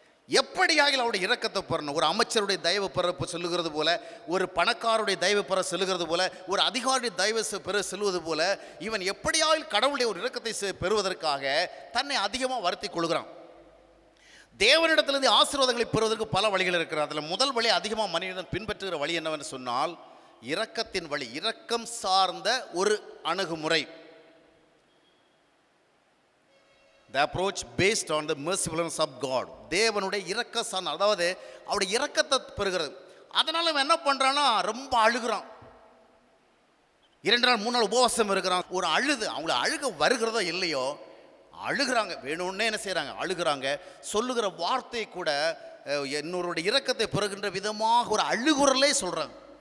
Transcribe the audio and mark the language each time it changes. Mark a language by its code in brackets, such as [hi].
[ta] எப்படியாக அவருடைய இரக்கத்தை பெறணும்? ஒரு அமைச்சருடைய தயவு பெற சொல்லுகிறது போல, ஒரு பணக்காரருடைய தயவு பெற சொல்லுகிறது போல, ஒரு அதிகாரியுடைய தயவு பெற சொல்லுவது போல இவன் எப்படியாக கடவுளுடைய ஒரு இரக்கத்தை பெறுவதற்காக தன்னை அதிகமாக வருத்தி கொள்கிறான். தேவனிடத்திலிருந்து ஆசீர்வாதங்களை பெறுவதற்கு பல வழிகள் இருக்கிறது. அதில் முதல் வழி அதிகமாக மனிதன் பின்பற்றுகிற வழி என்னவென்று சொன்னால் இரக்கத்தின் வழி, இரக்கம் சார்ந்த ஒரு அணுகுமுறை. [en] The approach based on the mercifulness of God. [ta] தேவனுடைய இரக்க சார்ந்த, அதாவது அவருடைய இரக்கத்தை பெறுகிறது. அதனால அவன் என்ன பண்ணுறான்னா ரொம்ப அழுகிறான். 2 நாள் 3 நாள் உபவாசம் இருக்கிறான். ஒரு அழுது அவங்கள அழுக வருகிறதோ இல்லையோ அழுகிறாங்க, வேணும்னே என்ன செய்கிறாங்க, அழுகிறாங்க. சொல்லுகிற வார்த்தை கூட என்னோருடைய இரக்கத்தை பெறுகின்ற விதமாக ஒரு அழுகுறலே சொல்கிறாங்க.